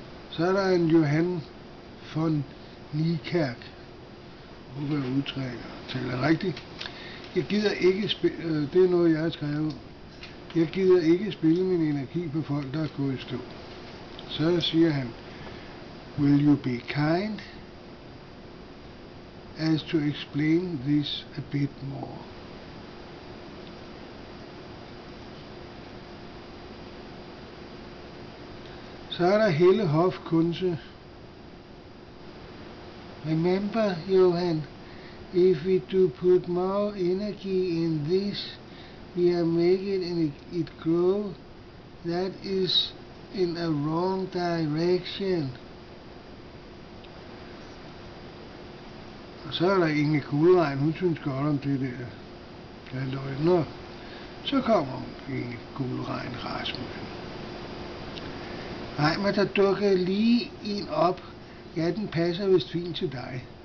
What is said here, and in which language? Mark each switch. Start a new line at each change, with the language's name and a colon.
Danish: Så er der en Johan von Niekerk. Jeg håber, jeg taler rigtigt. Jeg gider ikke spille, det er noget, jeg har skrevet. Jeg gider ikke spille min energi på folk, der er gået i stå. Så siger han:
English: Will you be kind as to explain this a bit more?
Danish: Så er der Helle Hoff Kunze.
English: Remember, Johan, if we do put more energy in this, we are making it grow. That is in a wrong direction.
Danish: Og så er der Inge Guldregn, hun synes godt om det der. Nå, så kommer Inge Guldregn Rasmussen. Nej, men der dukker lige en op. Ja, den passer vist fint til dig.